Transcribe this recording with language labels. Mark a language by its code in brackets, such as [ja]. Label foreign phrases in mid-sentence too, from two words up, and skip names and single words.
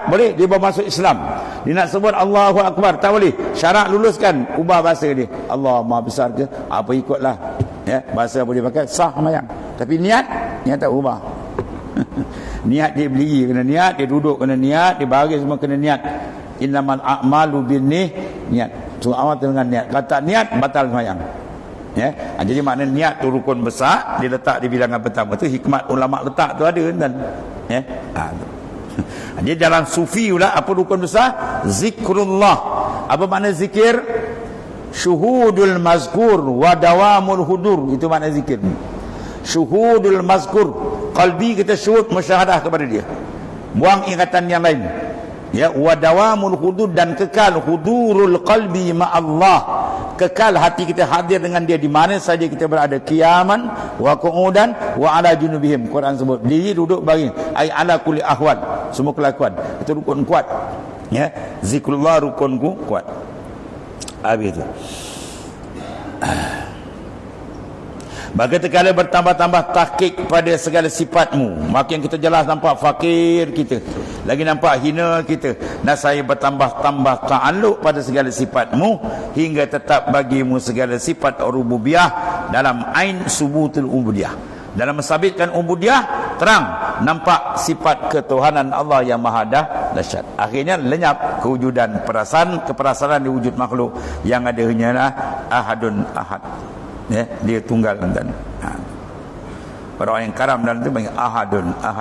[ms] Boleh. Dia baru masuk Islam. Dia nak sebut [ar] الله أكبر, [ms] tak boleh. Syarat luluskan, ubah bahasa dia. Allah Maha Besar ke? Apa ikutlah. Ya, bahasa boleh pakai, sah semayang. Tapi niat tak ubah. Niat dia berdiri kena niat, dia duduk kena niat, dia baris semua kena niat. [ar] إنما الأعمال بالنيات. [ms] So awal dengan niat. Kalau tak niat, batal semayang. Ya. Jadi makna niat tu rukun besar, dia letak di bilangan pertama. Tu hikmat ulama letak tu ada kan. Ya. Jadi dalam sufi pula apa rukun besar? Zikrullah. Apa makna zikir? [ar] شهود المذكور ودوام الحضور. [ms] Itu makna zikir. [ar] شهود المذكور, [ms] qalbi kita [ar] شهود مشاهدة [ms] kepada dia, buang ingatan yang lain. Ya, [ar] ودوام الحضور, [ms] dan kekal [ar] حضور القلب مع الله, [ms] kekal hati kita hadir dengan dia di mana saja kita berada. [ar] قياما وقعودا وعلى جنوبهم. [ms] Quran sebut berdiri, duduk, baring, [ar] أي على كل أحوال, [ms] semua kelakuan. Itu rukun kuat. Ya, zikrullah rukun kuat. Habis itu. Maka tekala bertambah-tambah tahqiq pada segala sifatmu, makin kita jelas nampak fakir kita, lagi nampak hina kita. Dan saya bertambah-tambah ta'alluq pada segala sifatmu, hingga tetap bagimu segala sifat rububiyah dalam [ar] عين ثبوت العبودية. [ms] Dalam mensabitkan ubudiyah, terang nampak sifat ketuhanan Allah yang maha dahsyat. Akhirnya lenyap kewujudan keperasanan di wujud makhluk yang ada hanyalah [ar] أحد أحد. [ms] Ya, dia tunggal tuan. Orang yang karam dalam itu panggil [ar] أحد أحد.